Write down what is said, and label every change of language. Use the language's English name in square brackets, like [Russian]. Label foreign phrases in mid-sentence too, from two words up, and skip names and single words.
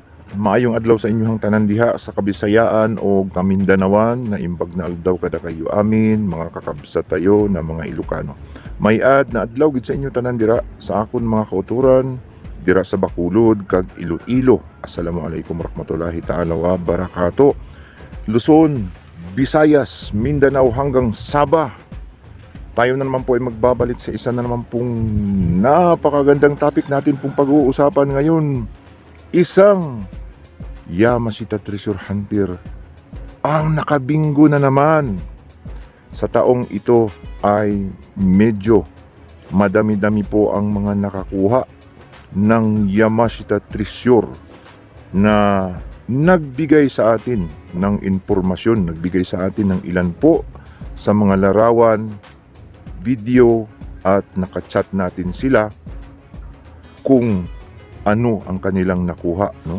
[Cebuano] Maayong adlaw sa inyong tanan diha sa Kabisayaan o Kamindanawan [Iloko] na imbag na aldaw kada kayo amin mga kakabsa tayo na mga Ilocano. [Hiligaynon] Mayad na adlaw gid sa inyo tanan dira sa akon mga kauturan dira sa Bacolod kag Iloilo. [Arabic] السلام عليكم ورحمة الله تعالى وبركاته. [Filipino] Luzon, Visayas, Mindanao hanggang Sabah. Tayo na naman po ay magbabalik sa isa na naman pong napakagandang topic natin pong pag-uusapan ngayon. Isang Yamashita [English] Treasure Hunter [Filipino] ang nakabingo na naman. Sa taong ito ay medyo madami-dami po ang mga nakakuha ng Yamashita Treasure na nagbigay sa atin ng impormasyon, nagbigay sa atin ng ilan po sa mga larawan, video at nakachat natin sila kung ano ang kanilang nakuha, no?